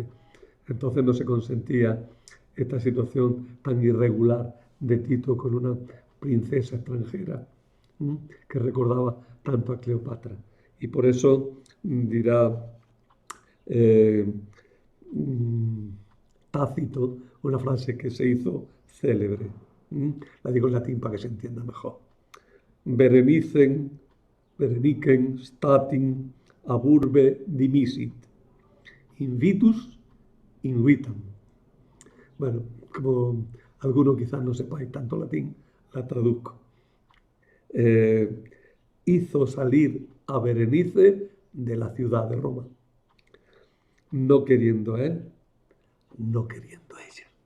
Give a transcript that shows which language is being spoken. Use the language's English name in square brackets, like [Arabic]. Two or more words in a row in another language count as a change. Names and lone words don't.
[Spanish] Entonces no se consentía esta situación tan irregular de Tito con una princesa extranjera que recordaba tanto a Cleopatra. Y por eso dirá Tácito una frase que se hizo célebre. La digo en latín para que se entienda mejor. [Latin] Berenicen statim ab urbe dimisit. Invitus invitam. [Spanish] Bueno, como algunos quizás no sepáis tanto latín, la traduzco. Hizo salir a Berenice de la ciudad de Roma. No queriendo él, no queriendo ella.